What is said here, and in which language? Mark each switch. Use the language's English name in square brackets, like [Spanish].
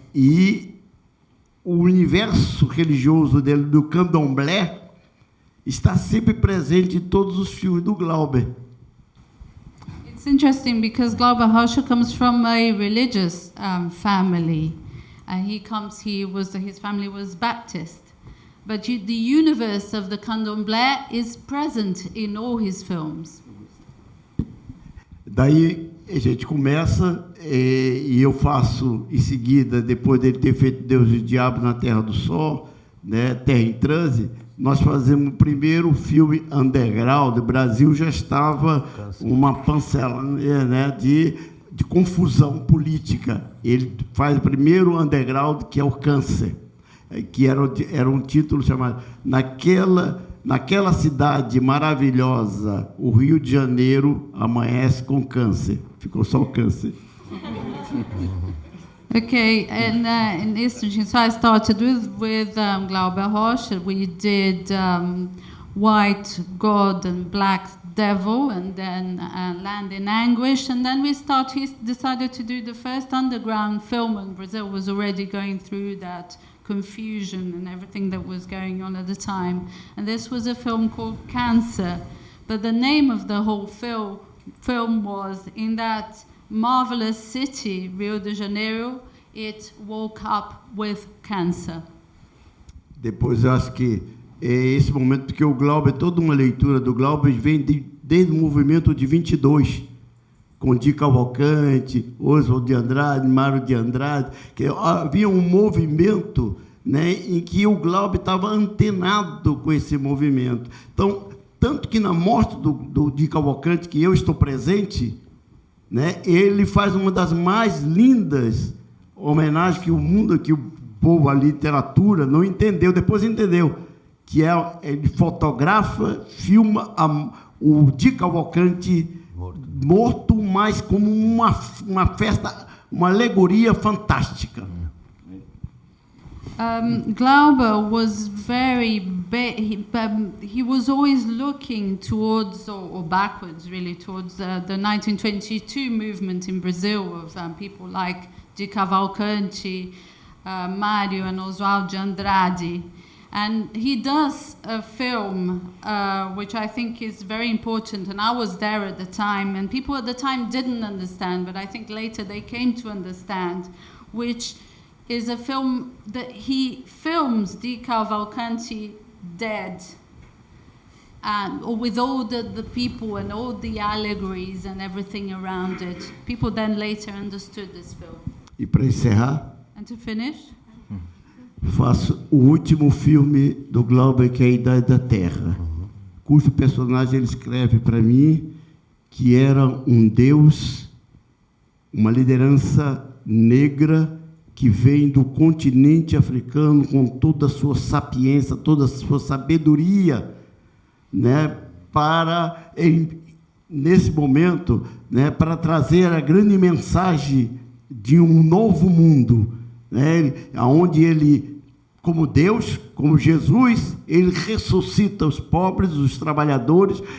[Portuguese] E o universo religioso dele, do candomblé, está sempre presente em todos os filmes do Glauber. [English] It's interesting because Glauber Rocha comes from a religious family. His family was Baptist. But the universe of the candomblé is present in all his films. [Portuguese] Daí a gente começa e eu faço em seguida, depois dele ter feito Deus e o Diabo na Terra do Sol, né, Terra em Transe, nós fazemos o primeiro filme underground. O Brasil já estava uma pancela, né, de confusão política. Ele faz o primeiro underground, que é o Câncer, que era um título chamado Naquela cidade maravilhosa, o Rio de Janeiro amanhece com câncer. Ficou só o câncer. [English] Okay, and so I started with Glauber Rocha. We did White God and Black Devil, and then Land in Anguish, and then he decided to do the first underground film, and Brazil was already going through that confusion and everything that was going on at the time. And this was a film called Cancer, but the name of the whole film was, in that marvelous city, Rio de Janeiro, it woke up with cancer. [Portuguese] Depois eu acho que é esse momento, porque o Glauber, toda uma leitura do Glauber vem desde o movimento de 22, com Di Cavalcante, Oswald de Andrade, Mário de Andrade, que havia um movimento, né, em que o Glauber estava antenado com esse movimento. Então, tanto que na morte do Di Cavalcante, que eu estou presente, né, ele faz uma das mais lindas homenagem que o mundo, que o povo, a literatura, não entendeu, depois entendeu, que ele fotografa, filma o Di Cavalcanti morto, mas como uma festa, uma alegoria fantástica. [English] Glauber was very he was always looking towards or backwards really towards the 1922 movement in Brazil of people like Di Cavalcanti, Mário and Oswald de Andrade, and he does a film which I think is very important, and I was there at the time, and people at the time didn't understand, but I think later they came to understand, which is a film that he films Di Cavalcanti dead, and with all the people and all the allegories and everything around it. People then later understood this film. [Portuguese] E para encerrar, [English] And to finish, [Portuguese] faço o último filme do Glauber, que é A Idade da Terra, cujo personagem ele escreve para mim que era um deus, uma liderança negra que vem do continente africano com toda a sua sapiência, toda a sua sabedoria, né, para, nesse momento, né, para trazer a grande mensagem de um novo mundo, né, onde ele, como Deus, como Jesus, ele ressuscita os pobres, os trabalhadores.